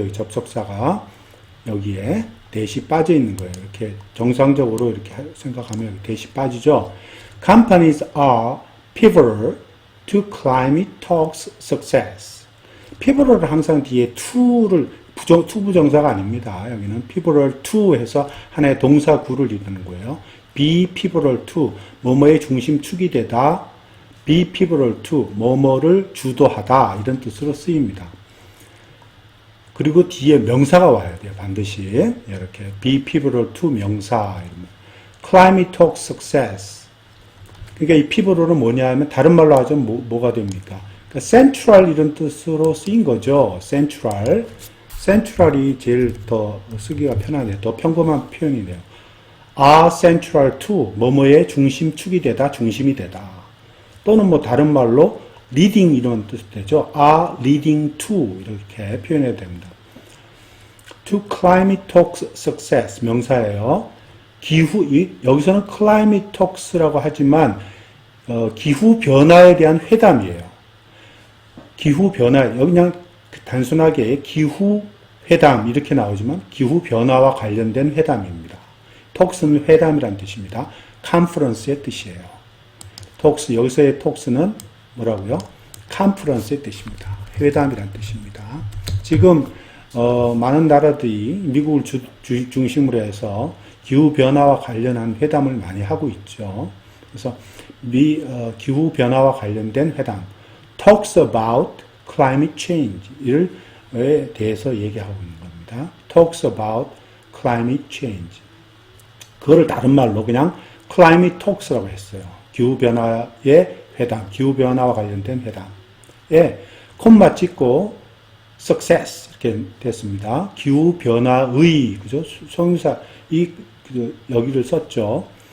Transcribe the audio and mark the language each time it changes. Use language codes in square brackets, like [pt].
[ko] 여기 접속사가 여기에 대시 빠져 있는 거예요. 이렇게 정상적으로 이렇게 생각하면 대시 빠지죠. [en] Companies are pivotal to climate talks success. [ko] pivotal을 항상 뒤에 to를 투부정사가 아닙니다. 여기는 [en] pivotal to [ko] 해서 하나의 동사 구를 이루는 거예요. [en] be pivotal to [ko] 뭐뭐의 중심축이 되다. [en] be pivotal to [ko] 뭐뭐를 주도하다 이런 뜻으로 쓰입니다. 그리고 뒤에 명사가 와야 돼요. 반드시 이렇게 [en] be pivotal to [ko] 명사 [en] climate talk success. [ko] 그러니까 이 pivotal은 뭐냐 하면 다른 말로 하자면 뭐가 됩니까? 그러니까 central 이런 뜻으로 쓰인 거죠. central이 제일 더 쓰기가 편하네요. 더 평범한 표현이네요. [en] are central to [ko] 뭐뭐의 중심축이 되다, 중심이 되다. 또는 뭐 다른 말로 leading 이런 뜻이 되죠. [en] are leading to [ko] 이렇게 표현해야 됩니다. [en] to climate talks success [ko] 명사예요. 여기서는 climate talks라고 하지만 기후 변화에 대한 회담이에요. 기후 변화 여기 그냥 단순하게 기후 회담 이렇게 나오지만 기후 변화와 관련된 회담입니다. talks는 회담이란 뜻입니다. conference의 뜻이에요. talks 여기서의 talks는 뭐라고요? conference의 뜻입니다. 회담이란 뜻입니다. 지금 많은 나라들이 미국을 중심으로 해서 기후변화와 관련한 회담을 많이 하고 있죠. 그래서 기후변화와 관련된 회담, [en] talks about climate change [ko] 에 대해서 얘기하고 있는 겁니다. [en] talks about climate change. [ko] 그거를 다른 말로 그냥 climate talks라고 했어요. 기후변화의 회담, 기후변화와 관련된 회담에 콤마 찍고 success 이렇게 됐습니다. 기후변화의, 그죠? 성유사, 여기를 썼죠.